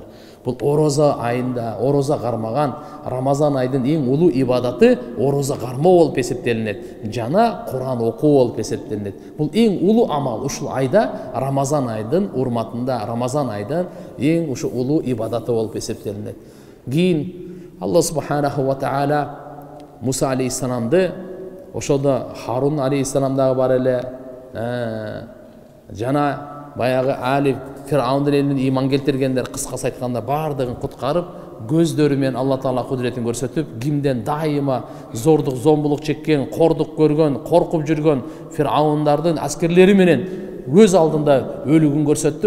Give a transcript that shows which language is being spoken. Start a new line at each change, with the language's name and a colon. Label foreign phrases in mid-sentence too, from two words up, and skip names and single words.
Kyrgyz: Бул орозо айында орозо кармаган, Рамазан айдын эң улуу ибадаты орозо кармоо болуп эсептелинет. Жана Куран окуу болуп эсептелинет. Бул эң улуу амал. Ушул айда Рамазан айдын урматында, Рамазан айдын эң ушу улуу ибадаты болуп эсептелинет. Кийин Алла
Arabic: سبحانه وتعالى
Kyrgyz: Муса алейхиссаламды, ошодо Харун алейхиссалам дагы бар эле, жана баягы али Фир'аундун элинин иман келтиргендер, кыскасы айтканда бардыгын куткарып, көздөрү менен Алла Таала кудретин көрсөтүп, кимден дайыма зордук, зомбулук чеккен, кордук көргөн, коркуп жүргөн Фир'аундардын аскерлери менен өз алдында өлүгүн көрсөттү.